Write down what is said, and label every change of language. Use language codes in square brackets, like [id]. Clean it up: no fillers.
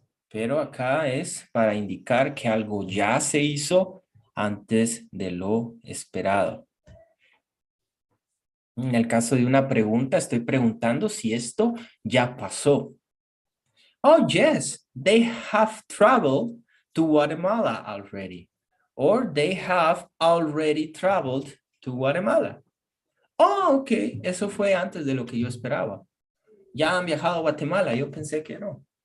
[es] Pero acá es para indicar que algo ya se hizo antes de lo esperado. En el caso de una pregunta, estoy preguntando si esto ya pasó. [en] Oh, yes, they have traveled to Guatemala already. Or they have already traveled to Guatemala. [es] Oh, ok, eso fue antes de lo que yo esperaba. Ya han viajado a Guatemala, yo pensé que no.